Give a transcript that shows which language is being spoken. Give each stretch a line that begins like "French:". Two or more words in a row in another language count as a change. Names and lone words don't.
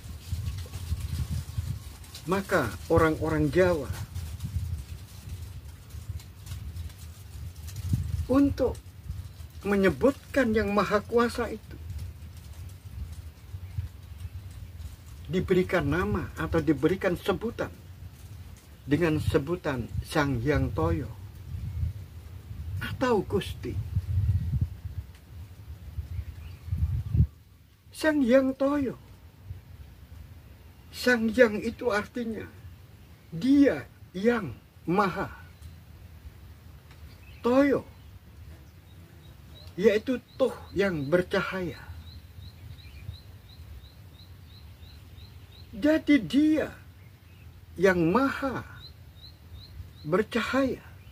Indonesian: Maka orang-orang Jawa untuk menyebutkan yang maha kuasa itu diberikan nama atau diberikan sebutan dengan sebutan Sang Hyang Toyo atau Gusti. Sang Hyang Toyo, Sang Hyang itu artinya dia yang maha. Toyo yaitu toh yang bercahaya. Jadi dia yang maha bercahaya.